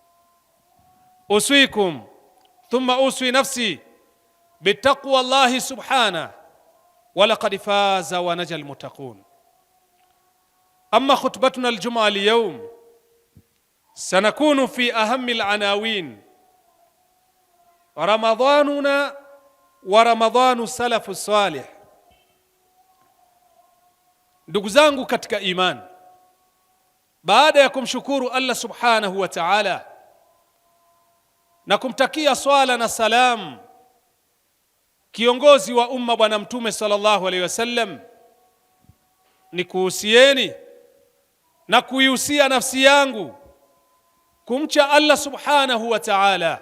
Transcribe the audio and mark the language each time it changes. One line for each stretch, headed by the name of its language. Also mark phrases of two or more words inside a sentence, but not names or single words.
Arabic: أوصيكم ثم أوصي نفسي بتقوى الله سبحانه ولقد فاز ونجى المتقون أما خطبتنا الجمعة اليوم سنكون في أهم العناوين رمضاننا ورمضان السلف الصالح.
Swahili: Ndugu zangu katika imani, baada ya kumshukuru Allah
Arabic: سبحانه وتعالى
Swahili: na kumtakia swala na salam kiongozi wa umma bwana mtume
Arabic: صلى الله عليه وسلم,
Swahili: ni kuhusieni na kuihusia nafsi yangu kumcha Allah
Arabic: سبحانه وتعالى.